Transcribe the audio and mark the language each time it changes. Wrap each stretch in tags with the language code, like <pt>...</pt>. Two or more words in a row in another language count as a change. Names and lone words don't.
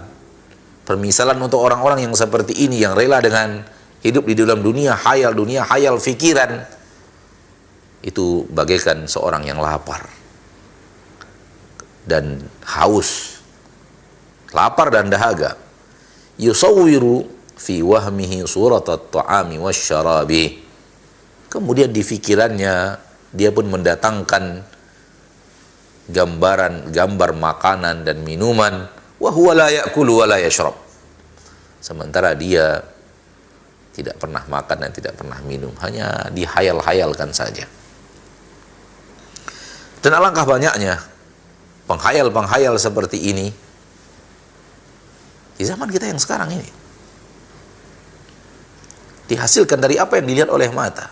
<id>Permisalan untuk orang-orang yang seperti ini, yang rela dengan hidup di dalam dunia hayal fikiran, itu bagaikan seorang yang lapar dan haus, lapar dan dahaga.</id> <ar>يصور في وهمه صورة الطعام والشراب.</ar> <id>Kemudian di fikirannya dia pun mendatangkan gambar makanan dan minuman,</id> <ar>وهو لا يأكل ولا يشرب.</ar> <id>Sementara dia tidak pernah makan dan tidak pernah minum, hanya dihayal-hayalkan saja. Dan alangkah banyaknya penghayal-penghayal seperti ini di zaman kita yang sekarang ini, dihasilkan dari apa yang dilihat oleh mata.</id>